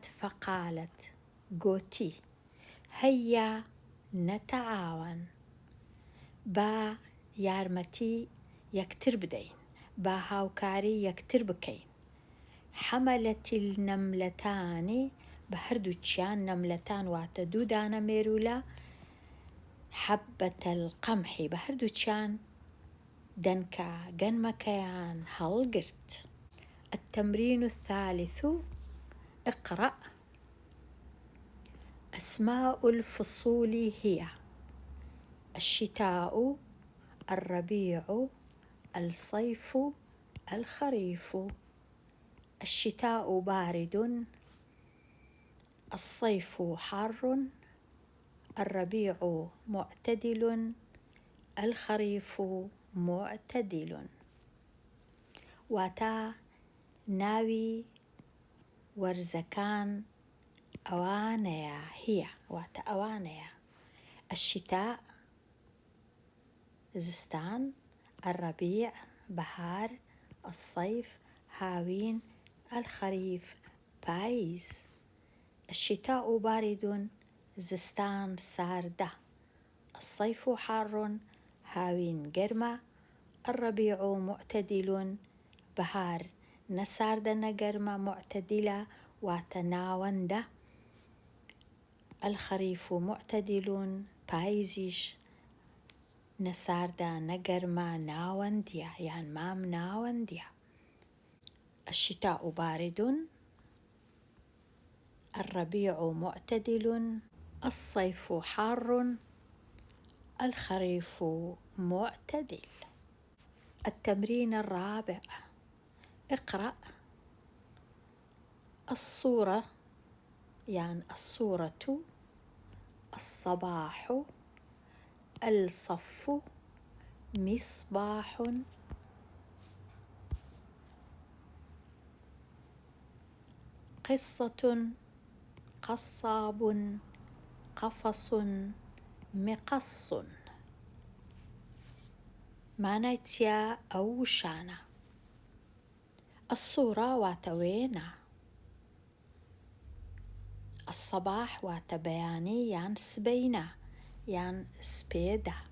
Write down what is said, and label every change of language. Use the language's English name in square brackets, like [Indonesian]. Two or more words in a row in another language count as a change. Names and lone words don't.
[Central Kurdish] فەقالت گۆتی [Arabic] هەیە نەتەعاون، [Central Kurdish] با یارمەتی یەکتر بدەین، با هاوکاری یەکتر بکەین. [Arabic] حەمەلەتی النەملەتانی [Central Kurdish] بە هەردووچیان، نەملەتان واتە دوو دانە مێرولە، [Arabic] حەبەتە القەمحی [Central Kurdish] بە هەردووچیان دەنکە گەنمەکەیان هەڵگرت. [Arabic] التمرين الثالث اقرأ. أسماء الفصول هي الشتاء، الربيع، الصيف، الخريف. الشتاء بارد، الصيف حار، الربيع معتدل، الخريف معتدل. [Central Kurdish] واتا ناوي وەرزەکان ئەوانەیە، هي واتە ئەوانەیە: الشتاء زستان، الربيع بهار، الصيف هاوين، الخريف پاییز. [Arabic] الشتاء بارد، [Central Kurdish] زستان ساردە، [Arabic] الصيف حار، [Central Kurdish] هاوین گەرمە، [Arabic] الربيع معتدل، [Central Kurdish] بهار نەساردە نەگەرمە، معتدلە واتە ناوەندە، [Arabic] الخريف معتدل، [Central Kurdish] پاییزیش نەساردە نەگەرمە، ناوەندیە یان مام ناوەندیە. [Arabic] الشتاء بارد، الربيع معتدل، الصيف حار، الخريف معتدل. التمرين الرابع: اقرأ الصورة، يعني الصورة، الصباح، الصف، مصباح، قصة، قصاب، قفص، مقص. [Central Kurdish] مانای چییە ئەو وشانە؟ الصورة واتە وێنە، الصباح واتە بەیانی یان سبەینە یان سپێدە،